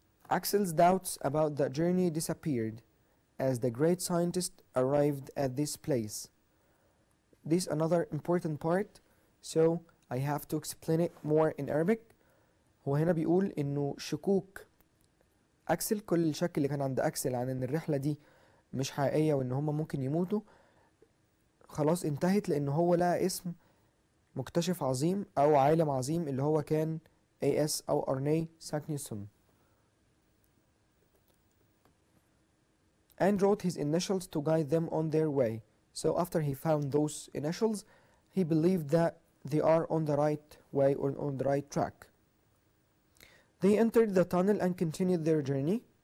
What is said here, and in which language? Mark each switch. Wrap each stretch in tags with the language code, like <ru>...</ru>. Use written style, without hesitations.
<en>Axel's doubts about the journey disappeared as the great scientist arrived at this place. This is another important part, so I have to explain it more in Arabic.</en> <ar>هو هنا بيقول إنه شكوك أكسل، كل الشك اللي كان عند أكسل عن إن الرحلة دي مش حقيقية وإن هم ممكن يموتوا خلاص انتهت، لأنه هو لقى اسم مكتشف عظيم أو عالم عظيم اللي هو كان AS أو أرني ساكنيوسون.</ar> <en>And wrote his initials to guide them on their way. So after he found those initials, he believed that they are on the right way or on the right track. They entered the tunnel and continued their journey.</en>